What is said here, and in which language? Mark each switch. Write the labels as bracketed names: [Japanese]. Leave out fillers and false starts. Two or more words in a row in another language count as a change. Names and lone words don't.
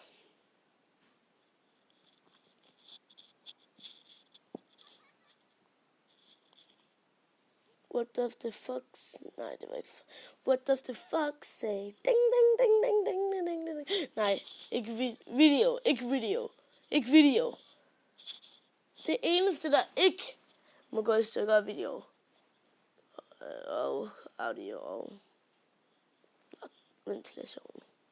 [English] What does the fuck... [Danish] Nej, det var ikke... [English] What does the fuck say? Ding. [Danish] Nej, ikke video. Det eneste, der ikke må gå i stykker af video. Og audio og ventilation.